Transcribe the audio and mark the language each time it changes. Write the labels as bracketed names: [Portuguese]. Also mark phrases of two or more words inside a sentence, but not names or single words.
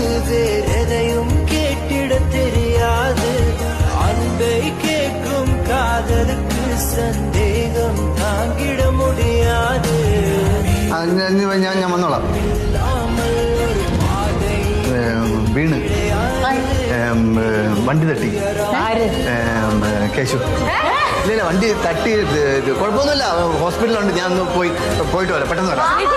[Tamil] வேறெதையும் கேட்டிட தெரியாது அன்பை கேட்கும் காதலுக்கு சந்தேகம் தாங்கிட முடியாது [Malayalam] ഞാൻ വന്നോളാം വീണ് വണ്ടി തട്ടി കേശു ഇല്ല വണ്ടി തട്ടി കുഴപ്പമൊന്നുമില്ല ഹോസ്പിറ്റലുണ്ട് ഞാൻ ഒന്ന് പോയിട്ട് വരാം പെട്ടെന്ന് വരാം